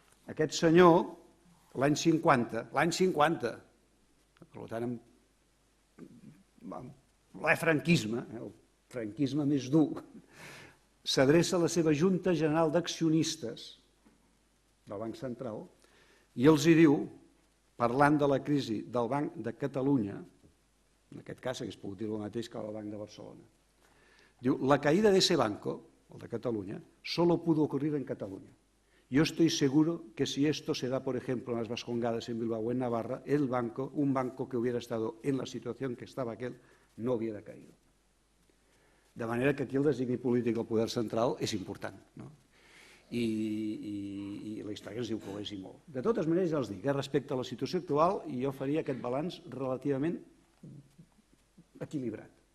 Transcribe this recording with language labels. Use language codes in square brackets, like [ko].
[ca] Aquest senyor, l'any 50, per tant, l'efranquisme, el franquisme més dur, s'adreça a la seva Junta General d'Accionistes del Banc Central i els hi diu, parlant de la crisi del Banc de Catalunya, en aquest cas hagués pogut dir el mateix que el Banc de Barcelona, diu, [es] la caída de ese banco, el de Cataluña, solo pudo ocurrir en Cataluña. Yo estoy seguro que si esto se da, por ejemplo, en las Vascongadas, en Bilbao o en Navarra, un banco que hubiera estado en la situación que estaba aquel, no hubiera caído. [ca] De manera que aquí el designi polític del poder central és important, no? I la història ens diu que ho és i molt. De totes maneres, ja els dic, respecte a la situació actual, jo faria aquest balanç relativament equilibrat.